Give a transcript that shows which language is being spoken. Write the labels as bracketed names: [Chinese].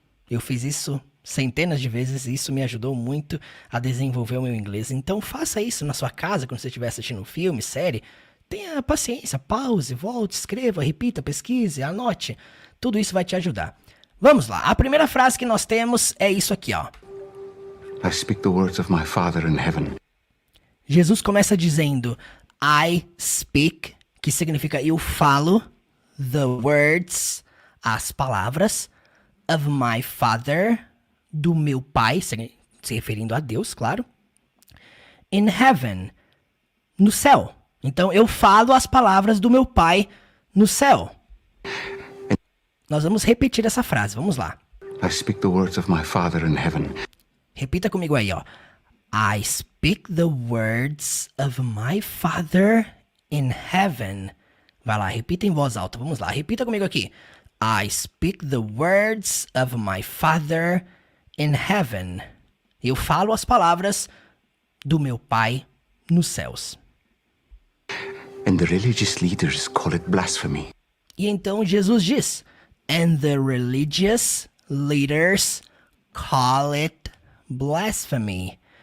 [Portuguese] Eu fiz isso centenas de vezes e isso me ajudou muito a desenvolver o meu inglês. Então faça isso na sua casa quando você estiver assistindo um filme, série. Tenha paciência, pause, volte, escreva, repita, pesquise, anote. Tudo isso vai te ajudar. Vamos lá, a primeira frase que nós temos é isso aqui, ó. [English] I speak the words of my Father in heaven. [Portuguese] Jesus começa dizendo [English] I speak, [Portuguese] que significa eu falo, [English] the words, [Portuguese] as palavras, [English] of my Father, [Portuguese] do meu Pai, se referindo a Deus, claro, [English] in heaven, [Portuguese] no céu. Então, eu falo as palavras do meu Pai no céu. Nós vamos repetir essa frase, vamos lá. [English] I speak the words of my Father in heaven. [Portuguese] Repita comigo aí, ó. [English] I speak the words of my Father in heaven. [Portuguese] Vai lá, repita em voz alta, vamos lá. Repita comigo aqui. [English] I speak the words of my Father in heaven. [Portuguese] Eu falo as palavras do meu Pai nos céus. [English] And the religious leaders call it blasphemy. [Portuguese] E então Jesus diz, [English] and the religious leaders call it blasphemy.